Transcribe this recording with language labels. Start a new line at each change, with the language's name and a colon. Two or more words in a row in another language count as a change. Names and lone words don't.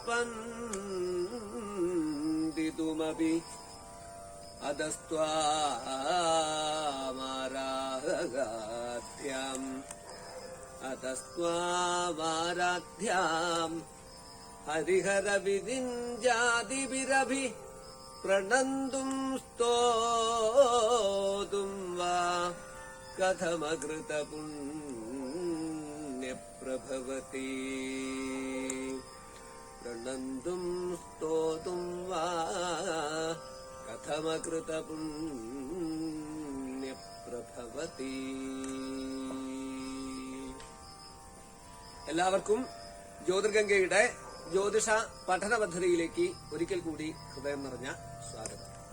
Sanskrit: स्पन्दितुमपि अतस्त्वामाराध्याम् हरिहर विदिञ्जादिभिरभि प्रणन्तुम् स्तोतुम् वा कथमकृतपुण्यप्रभवति प्रणन्तुम् स्तोतुम् वा കഥമകൃതപുണ്യപ്രഭവതി.
Malayalam: എല്ലാവർക്കും ജ്യോതിർഗംഗയുടെ ജ്യോതിഷ പഠന പദ്ധതിയിലേക്ക് ഒരിക്കൽ കൂടി ഹൃദയം നിറഞ്ഞ സ്വാഗതം.